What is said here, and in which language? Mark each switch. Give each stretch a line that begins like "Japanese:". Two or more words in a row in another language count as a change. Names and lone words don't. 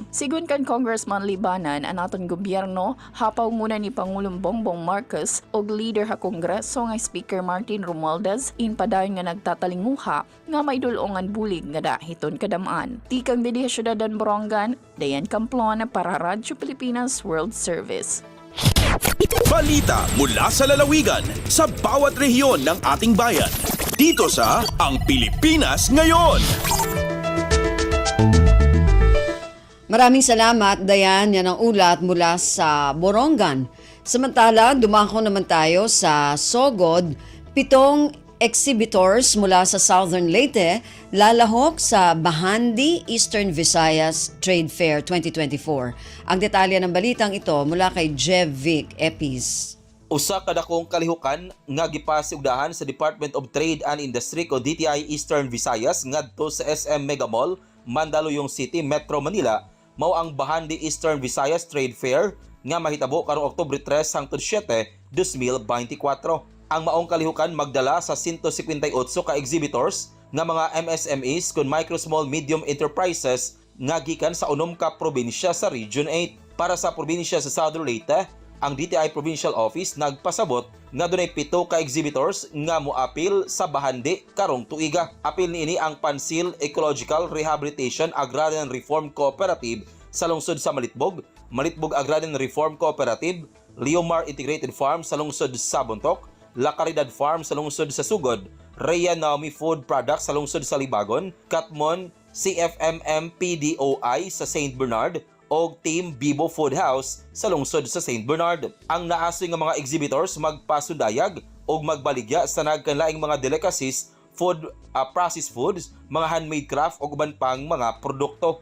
Waray: Sigun kan Congressman Libanan, ang aton gobyerno, hapaw muna ni Pangulong Bongbong Marcos og leader ha Kongreso nga Speaker Martin Romualdez, inpadayon nga nagtatalinguha nga may dulongan bulig nga dahiton kadamaan. Tikang didi syudadan Borongan, Dayan Camplon para Radyo Pilipinas World Service.
Filipino: Balita mula sa lalawigan sa bawat rehiyon ng ating bayan. Dito sa Ang Pilipinas Ngayon. Maraming salamat, Dayan. Yan ang ulat mula sa Borongan. Samantala, dumako naman tayo sa Sogod. 7 exhibitors mula sa Southern Leyte lalahok sa Bahandi Eastern Visayas Trade Fair 2024. Ang detalye ng balitang ito mula kay Jevic Epis.
Cebuano: Usa ka dakong kalihukan nga gipasigdahan sa Department of Trade and Industry o DTI Eastern Visayas ngadto sa SM Mega Mall, Mandaluyong City, Metro Manila, mao ang Bahandi Eastern Visayas Trade Fair nga mahitabo karong Oktubre 3 hangtod 7, 2024. Ang maong kalihukan magdala sa 158 ka exhibitors nga mga MSMEs kun
English: micro small medium enterprises
Cebuano: nga gikan sa 6 ka probinsya sa Region 8. Para sa probinsya sa Southern Leyte, ang DTI Provincial Office nagpasabot nga dunay 7 ka exhibitors nga moapil sa Bahandi karong tuiga. Apil niini ang Pansil Ecological Rehabilitation Agrarian Reform Cooperative sa lungsod sa Malitbog, Malitbog Agrarian Reform Cooperative, Leomar Integrated Farm sa lungsod sa Bontoc, La Caridad Farm sa lungsod sa Sugod, Rhea Naomi Food Products sa lungsod sa Libagon, Katmon CFMM PDOI sa St. Bernard o Team Bibo Food House sa lungsod sa St. Bernard. Ang naasoy nga mga exhibitors magpasudayag o magbaligya sa nagkanlaing mga
English: delicacies, food, processed foods,
Cebuano: mga
English: handmade craft
Cebuano: o uban pang mga produkto.